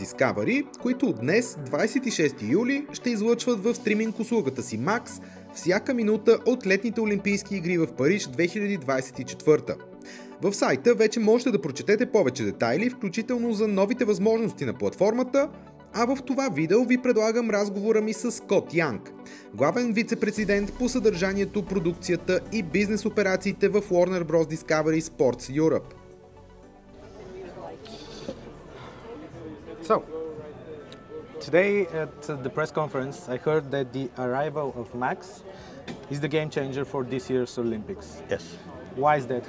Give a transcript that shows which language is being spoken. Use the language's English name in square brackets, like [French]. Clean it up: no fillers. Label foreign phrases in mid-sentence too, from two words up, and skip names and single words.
[Bulgarian] Discovery, които днес, 26 юли, ще излъчват в стриминг услугата си Max всяка минута от летните Олимпийски игри в Париж 2024. В сайта вече можете да прочетете повече детайли, включително за новите възможности на платформата, а в това видео ви предлагам разговора ми с Скот Янг, главен вицепрезидент по съдържанието, продукцията и бизнес операциите в Warner Bros. Discovery Sports Europe. [English] So, today at the press conference, I heard that the arrival of Max is the game changer for this year's Olympics. Yes. Why is that?